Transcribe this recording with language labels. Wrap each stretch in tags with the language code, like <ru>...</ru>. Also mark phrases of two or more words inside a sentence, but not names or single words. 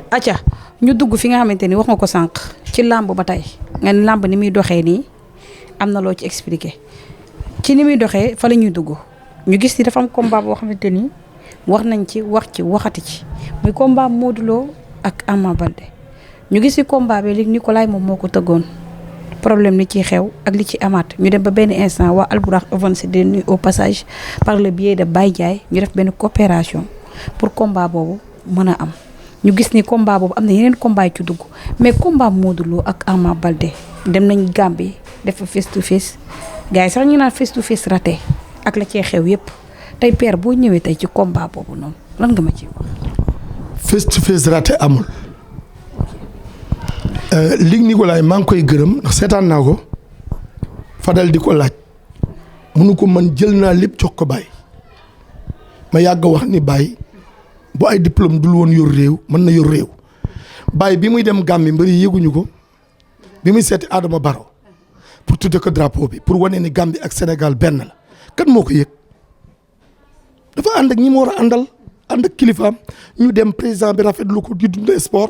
<wo>acca ñu dugg fi nga xamante ni wax nga ko sànq ci làmb ba tey nga ni làmb ni muy doxee nii am na loo ci expliqué ci ni muy doxee fa la ñuy dugg ñu gis ni dafa am combat boo xamante ni wax nañ ci waxati ci muy combat Modou Lo ak Ama Baldé ñu gis ni combat bi léegi Nicolas moom moo ko tëggoon. problème li ci xew ak li ci amaat ñu dem ba benn instant waa Alburax Abonne de nuit</wo> <fr>au passage par le biais de</fr> <wo>Baye Ndiaye ñu def benn coopération pour combat boobu mën a am ñu gis ni combat boobu am na yeneen combat yu ci dugg mais combat Modou Lo ak Ama Baldé dem nañ Gambie def fa</wo> <en>face to face</en> <wo>gars yi sax ñu naan</wo> <en>face to face</en> <wo>raté ak la cee xew yépp tey père boo ñëwee tey ci combat boobu noonu lan nga ma ciy wax.</wo> <en>face to face</en> <wo>raté amul. Ligue Nicolas maa ngi koy gërëm ndax seetaan naa ko Fadal di ko laaj munu ko man jël naa lépp jox ko Baye ma yàgg wax ni Baye bu ay diplôme dul woon yor réew mën na yor réew Baye bi muy dem Gambie mbëri yëguñu ko bi muy seeti Adama Barrow pour tudde ko drapeau bi pour wane ni Gambie ak Sénégal benn la kan moo ko yëg dafa ànd ak ñi mu war a àndal ànd ak kilifaam ñu dem président bi rafetlu ko di dund sport.</wo>